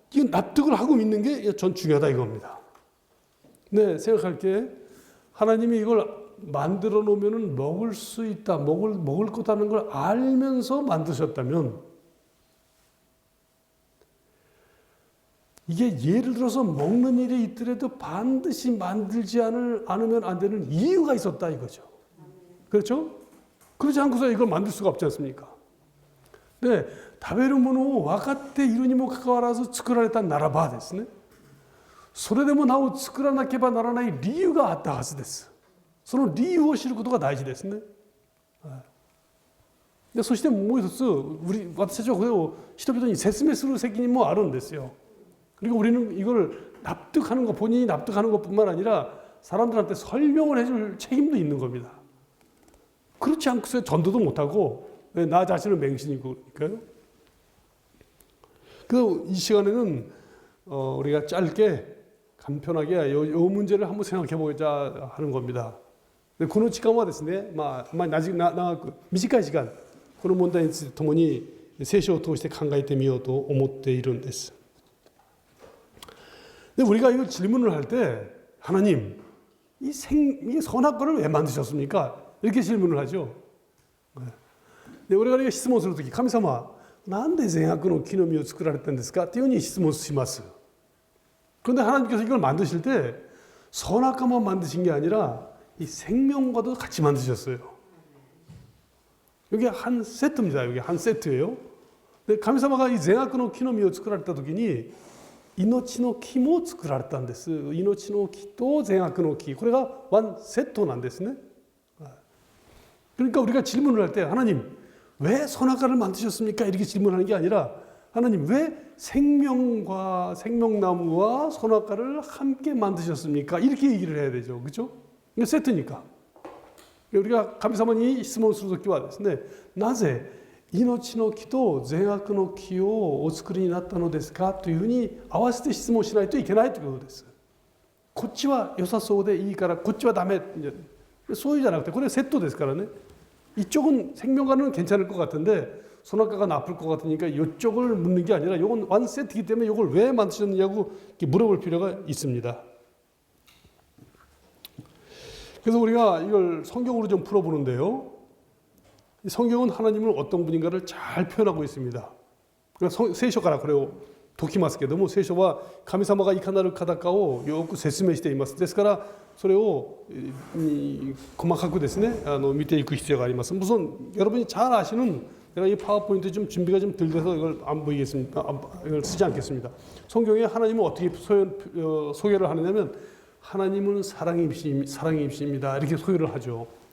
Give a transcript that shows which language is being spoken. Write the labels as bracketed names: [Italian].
[Korean] 납득을 하고 믿는 게 전 중요하다 이겁니다. 네, 생각할 게 하나님이 이걸 만들어 놓으면 먹을 수 있다, 먹을 거다는 걸 알면서 만드셨다면 이게 예를 들어서 먹는 일이 있더라도 반드시 만들지 않으면 안 되는 이유가 있었다 이거죠. 그렇죠? 그렇지 않고서 이걸 만들 수가 없지 않습니까? [Japanese] 네, 食べるものを分かっているにもかかわらず作られたならばですね、それでもなお作らなければならない理由があったはずです。その理由を知ることが大事ですね。でそしてもう一つ、私たちはこれを人々に説明する責任もあるんですよ。 [Korean] 그리고 우리는 이걸 납득하는 것, 본인이 납득하는 것뿐만 아니라 사람들한테 설명을 해줄 책임도 있는 겁니다. 그렇지 않고서 전도도 못하고 나 자신을 맹신이니까요. 그래서 이 시간에는 우리가 짧게 간편하게 이 문제를 한번 생각해 보자 하는 겁니다. [Japanese] この時間はですね、長く短い時間、この問題について共に聖書を通して考えてみようと思っているんです。 [Korean] 근데 우리가 이걸 질문을 할 때 하나님, 이 선악과를 왜 만드셨습니까? 이렇게 질문을 하죠. 근데 우리가 이거 [Japanese] 質問するとき、神様、なんで善悪の木の実を作られたんですか? っていうふうに質問します. [Korean] 그런데 하나님께서 이걸 만드실 때 선악과만 만드신 게 아니라 이 생명과도 같이 만드셨어요. 이게 한 세트입니다. 이게 한 세트예요. [Japanese] 근데 神様がい善悪の木の実を作られたときに 命の木も作られたんです。命の木と善悪の木、これがワンセットなんですね。 [Korean] 그러니까 우리가 질문을 할 때 하나님 왜 선악과를 만드셨습니까? 이렇게 질문하는 게 아니라 하나님 왜 생명과 생명나무와 선악과를 함께 만드셨습니까? 이렇게 얘기를 해야 되죠. 그렇죠? 이게 세트니까. 우리가 감사만이 [Japanese] 質問するときはですね、なぜ命の木と善悪の木をお作りになったのですかというふうに合わせて質問しないといけないということです。こっちは良さそうでいいからこっちはダメ。そういうじゃなくてこれセットですからね。 [Korean] 이쪽은 생명과는 괜찮을 것 같은데 선악과가 나쁠 것 같으니까 이쪽을 묻는 게 아니라 이건 완 세트이기 때문에 이걸 왜 만드셨느냐고 물어볼 필요가 있습니다. 그래서 우리가 이걸 성경으로 좀 풀어보는데요. 성경은 하나님을 어떤 분인가를 잘 표현하고 있습니다. [Japanese] 聖書からこれを解きますけども、聖書は神様がいかなる方かをよく説明しています。ですからそれを細かくですね見ていく必要があります. [Korean] 우선 여러분이 잘 아시는 제가 이 파워포인트 좀 준비가 좀 덜 돼서 이걸 안 보이겠습니다. 이걸 쓰지 않겠습니다. 성경에 하나님은 어떻게 소개를 하느냐면 하나님은 사랑이십니다. 이렇게 소개를 하죠.